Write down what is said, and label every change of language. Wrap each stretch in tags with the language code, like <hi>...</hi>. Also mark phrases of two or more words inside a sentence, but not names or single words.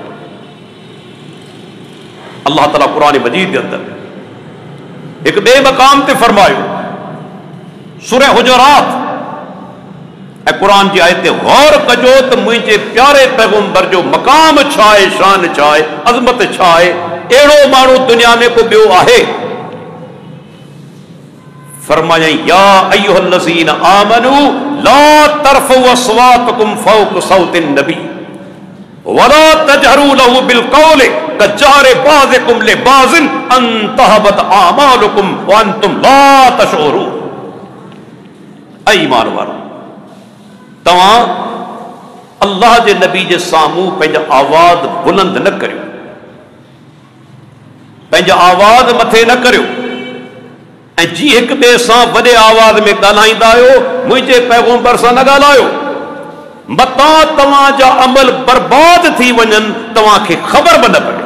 <sd>अल्लाह ताला क़ुरान मजीद जे अंदरि हिकु ॿिए मक़ाम ते फरमायो, सूरह हुजरात ऐं क़ुरान जी आयत ते गौर कजो त मुंहिंजे प्यारे पैगंबर जो मक़ाम छा आहे, शान छा आहे, अज़मत छा आहे। अहिड़ो माण्हू दुनिया में को ॿियो आहे? फरमायई</sd> <ar>يا أيها الذين آمنوا لا ترفعوا أصواتكم فوق صوت النبي ولا تجهروا له بالقول كجهر بعضكم لبعض أن تحبط أعمالكم وأنتم لا تشعرون.</ar> <sd>ऐ ईमान वारो, तव्हां अल्लाह जे नबी जे साम्हूं पंहिंजा आवाज़ बुलंद न करियो, पंहिंजा आवाज़ मथे न करियो, ऐं जीअं हिक ॿिए सां वॾे आवाज़ में ॻाल्हाईंदा आहियो, मुंहिंजे पैगंबर सां न ॻाल्हायो, मतां तव्हांजा अमल बर्बाद थी वञनि, तव्हांखे ख़बर बि न पए।</sd>